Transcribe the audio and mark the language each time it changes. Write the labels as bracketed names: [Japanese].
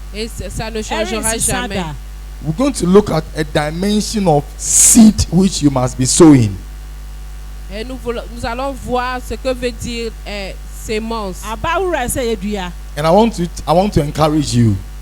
[French] Et ça ne changera jamais. [English] We're going to look at a dimension of seed which you must be sowing. [French] Et nous allons voir ce que veut dire sémence. [English] And I want to encourage you.